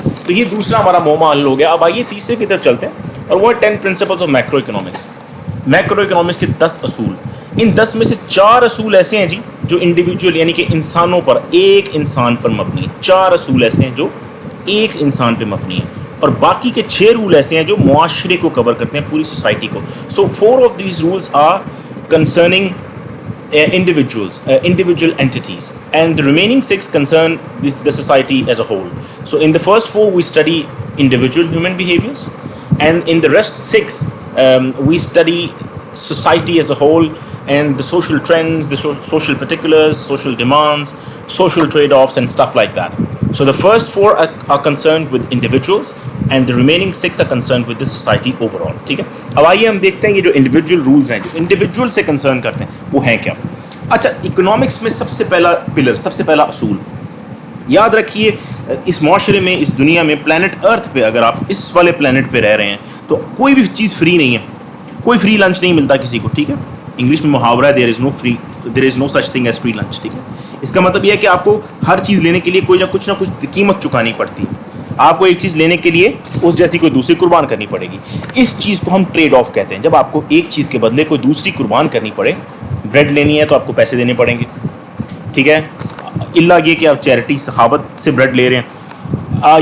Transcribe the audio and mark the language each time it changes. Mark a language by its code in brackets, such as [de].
[ur] تو یہ دوسرا ہمارا موما حل ہو گیا. اب آئیے تیسرے کی طرف چلتے ہیں, اور وہ 10 principles of macro economics. Macro economics کے 10 اصول. ان 10 میں سے 4 اصول ایسے ہیں جی جو انڈیویجول یعنی کہ انسانوں پر, ایک انسان پر مبنی ہیں. 4 اصول ایسے ہیں جو ایک انسان پہ مبنی ہیں, اور باقی کے 6 رول ایسے ہیں جو معاشرے کو کور کرتے ہیں, پوری سوسائٹی کو. [en] So 4 of these rules are concerning individual entities, and the remaining 6 concern the society as a whole. So in the first 4 we study individual human behaviors, and in the rest 6 we study society as a whole and the social trends, the social particulars, social demands, social trade-offs and stuff like that. So the first 4 are concerned with individuals, and the remaining 6 are concerned with the society overall. [ur] ٹھیک ہے. اب آئیے ہم دیکھتے ہیں یہ جو individual rules ہیں جو انڈیویجول سے کنسرن کرتے ہیں وہ ہیں کیا. اچھا, اکنامکس میں سب سے پہلا پلر, سب سے پہلا اصول یاد رکھیے, اس معاشرے میں, اس دنیا میں, پلانٹ ارتھ پہ, اگر آپ اس والے پلانٹ پہ رہ رہے ہیں تو کوئی بھی چیز فری نہیں ہے, کوئی فری لنچ نہیں ملتا کسی کو, ٹھیک ہے. انگلش میں محاورہ ہے [en] there is no such thing as free lunch, [ur] ٹھیک ہے. اس کا مطلب یہ ہے کہ آپ کو ہر چیز لینے کے لیے کوئی نہ کچھ قیمت چکانی پڑتی ہے. آپ کو ایک چیز لینے کے لیے اس جیسی کوئی دوسری قربان کرنی پڑے گی. اس چیز کو ہم ٹریڈ آف کہتے ہیں. جب آپ کو ایک چیز کے بدلے کوئی دوسری قربان کرنی پڑے, بریڈ لینی ہے تو آپ کو پیسے دینے پڑیں گے, ٹھیک ہے, اللہ یہ کہ آپ چیریٹی سخاوت سے بریڈ لے رہے ہیں.